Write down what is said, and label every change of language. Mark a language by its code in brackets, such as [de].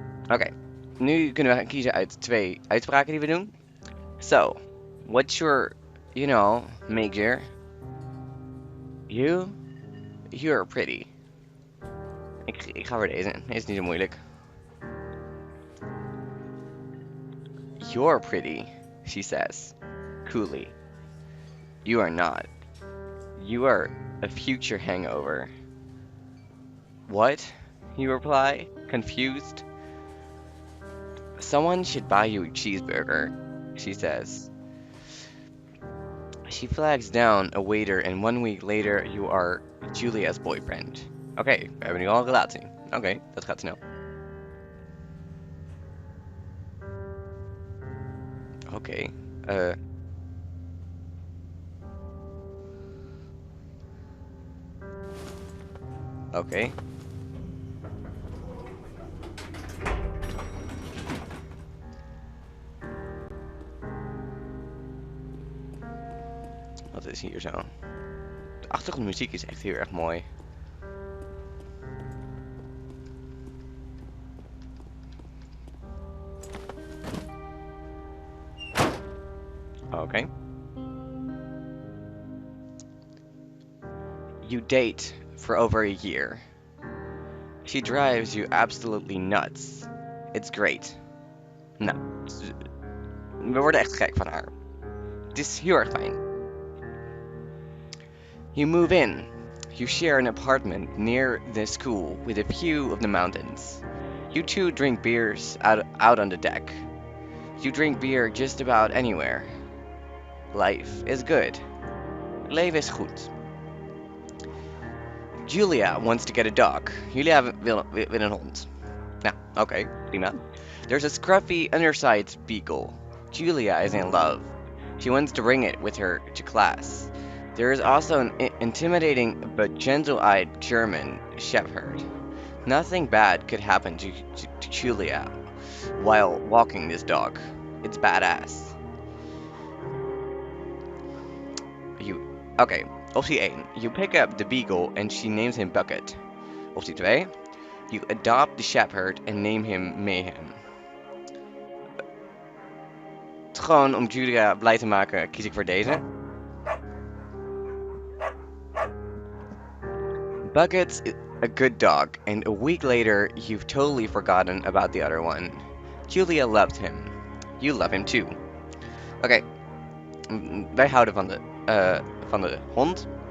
[nl] Oké, nu kunnen we kiezen uit twee uitspraken die we doen. [en] So, what's your, major? You're pretty. [nl] Ik ga voor deze. Deze is niet zo moeilijk. [en] You're pretty, she says, coolly. You are not. You are a future hangover. What? You reply, confused. Someone should buy you a cheeseburger, she says. She flags down a waiter and 1 week later you are Julia's boyfriend. [nl] Oké, we hebben nu al een relatie. Oké, dat gaat snel. Oké, Oké. Wat is hier zo? De achtergrondmuziek is echt heel erg mooi. Oké. [en] You date for over a year. She drives you absolutely nuts. It's great. [nl] Nou, we worden echt gek van haar. Het is heel erg fijn. [en] You move in. You share an apartment near the school with a view of the mountains. You two drink beers out on the deck. You drink beer just about anywhere. Life is good. [nl] Leven is goed. [en] Julia wants to get a dog. [nl] Julia wil een hond. Nou, oké, prima. [en] There's a scruffy undersized beagle. Julia is in love. She wants to bring it with her to class. There is also an intimidating but gentle-eyed German shepherd. Nothing bad could happen to Julia while walking this dog. It's badass. [nl] Oké, optie 1. [en] You pick up the beagle and she names him Bucket. [nl] Optie 2. [en] You adopt the shepherd and name him Mayhem. [nl] Gewoon om Julia blij te maken, kies ik voor deze. [en] Bucket's a good dog, and a week later you've totally forgotten about the other one. Julia loved him. You love him too. [nl] Oké, wij houden van de hond.